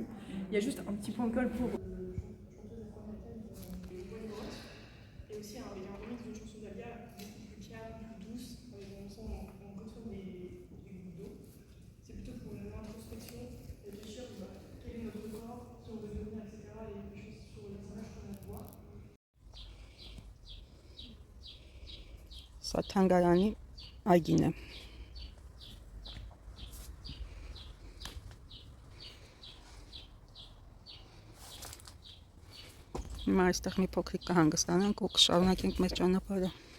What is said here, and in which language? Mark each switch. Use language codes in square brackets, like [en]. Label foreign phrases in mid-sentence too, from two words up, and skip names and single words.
[fr] Il y a juste un petit point de colle pour... Et aussi il y a un remix d'une chanson d'Alia beaucoup plus calme, plus douce, avec un son on retrouve les gouttes d'eau. C'est plutôt pour une introspection, réfléchir quel est notre corps, qui on veut devenir, etc. Et des choses sur les images qu'on a voir. [hy] Սա թանգարանի այգին է։ Հիմա այստեղ մի փոքրիկ կհանգստանանք ու կշարունակենք մեր ճանապարհը։